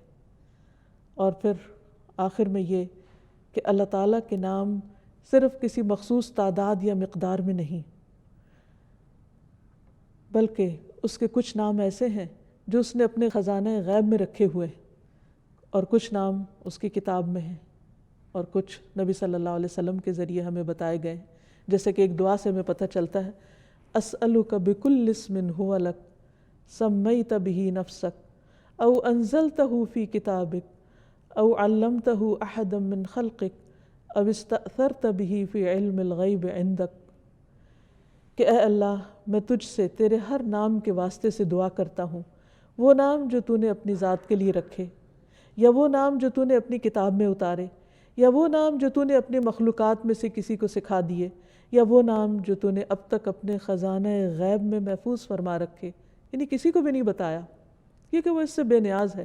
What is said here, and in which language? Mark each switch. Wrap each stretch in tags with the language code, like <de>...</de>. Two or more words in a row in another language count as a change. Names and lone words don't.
<ur>اور پھر آخر میں یہ کہ اللہ تعالیٰ کے نام صرف کسی مخصوص تعداد یا مقدار میں نہیں، بلکہ اس کے کچھ نام ایسے ہیں جو اس نے اپنے خزانہ غیب میں رکھے ہوئے ہیں، اور کچھ نام اس کی کتاب میں ہیں، اور کچھ نبی</ur> <ar>صلی اللہ علیہ وسلم</ar> <ur>کے ذریعے ہمیں بتائے گئے ہیں. جیسے کہ ایک دعا سے ہمیں پتہ چلتا ہے</ur> <ar>اسألک بکل اسم هو لک سمیت به نفسک او انزلتہ فی کتابک او علمتہ احدا من خلقک او استأثرت به فی علم الغیب عندک،</ar> <ur>کہ اے اللہ میں تجھ سے تیرے ہر نام کے واسطے سے دعا کرتا ہوں، وہ نام جو تو نے اپنی ذات کے لیے رکھے، یا وہ نام جو تو نے اپنی کتاب میں اتارے، یا وہ نام جو تو نے اپنی مخلوقات میں سے کسی کو سکھا دیے، یا وہ نام جو تو نے اب تک اپنے خزانہ غیب میں محفوظ فرما رکھے، یعنی کسی کو بھی نہیں بتایا کیونکہ وہ اس سے بے نیاز ہے۔</ur>